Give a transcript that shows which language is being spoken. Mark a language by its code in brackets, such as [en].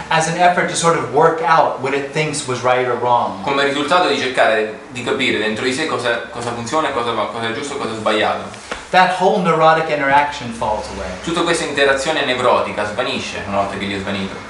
[en] As an effort to sort of work out what it thinks was right or wrong. [it] Come risultato di cercare di capire dentro di sé cosa funziona, cosa è giusto e cosa è sbagliato. [en] That whole neurotic interaction falls away. [it] Tutta questa interazione nevrotica svanisce una volta che gli è svanito.